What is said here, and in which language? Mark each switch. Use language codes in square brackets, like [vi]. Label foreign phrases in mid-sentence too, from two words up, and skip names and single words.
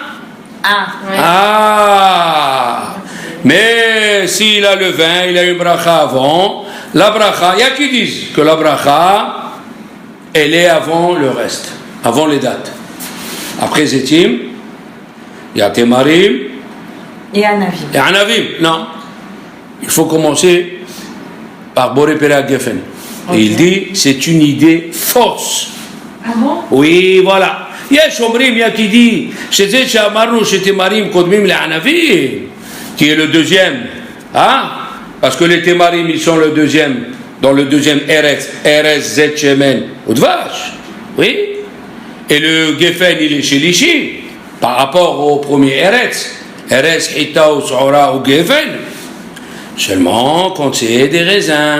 [fr] Ah, mais s'il a le vin, il a une bracha avant, la bracha, il y a qui disent que la bracha, elle est avant le reste, avant les dates. Après Zetim, il y a Temarim et Anavim. Et Anavim, non. Il faut commencer par [he] בורא פרי הגפן. [fr] Et il dit, c'est une idée fausse. Ah bon? Oui, voilà. [he] יש אומרים, [fr] il y a qui dit, [he] שזה שאמרנו שתמרים קודמים לענבים, [fr] qui est le deuxième, hein? Parce que les temarim, ils sont le deuxième, dans le deuxième Eretz, [he] זית שמן ודבש, [fr] oui? Et le Geffen, il est chez Lishi, par rapport au premier Eretz, Hita ou Sohra ou Geffen, seulement quand c'est des raisins.